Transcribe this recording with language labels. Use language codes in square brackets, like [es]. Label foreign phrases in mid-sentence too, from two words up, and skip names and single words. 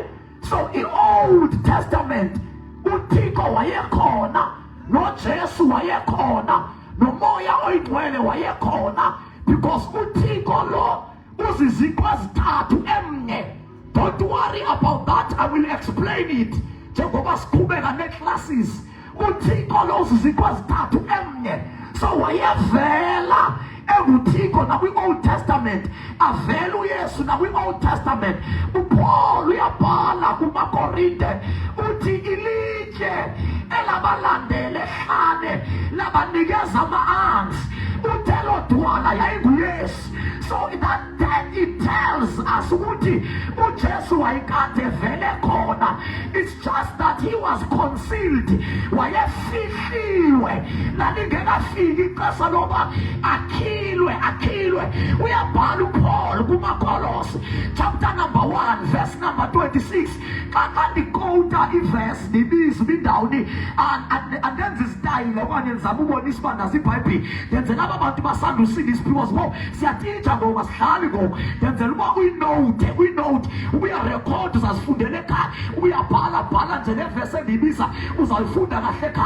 [xh] So i-Old Testament uThixo wayekhona, noJesu wayekhona, noMoya Oyingcwele wayekhona, because uThixo lo uziziqu ezithathu emnye. [en] Don't worry about that, I will explain it [xh] njengoba siqhubeka neclasses. uThixo lo uziziqu ezithathu emnye. So wayevela enguThixo nakwi-Old Testament, avela uYesu nakwi-Old Testament. uPaul uyabhala kumaKorinte uthi ilitye elabalandele hlane labanikeza ama-ansi uthelo dwala yayinguYesu. [en] So that it tells us [xh] ukuthi uJesu wayekade vele khona. [en] It's just that he was concealed, [xh] wayefihliwe lalingekafiki ixesha loba akhilwe. Uyabhala uPaul kumaKolose [en] chapter number 1 verse number 26. [xh] Xa ndikota iverse ndibiza ibindawuni andenza isitayile okanye ndizama ubonisa uba naziBhayibhile, ndenzela aba bantu basanda usindisa because ngoku siyatitsha ngoku asihlali ngoku, ndenzela uba uyinote ubuyarekhodi uzazifundela ekhaya, ubuyabhala nje nevesi endiyibiza uzayifunda kahle ekhaya.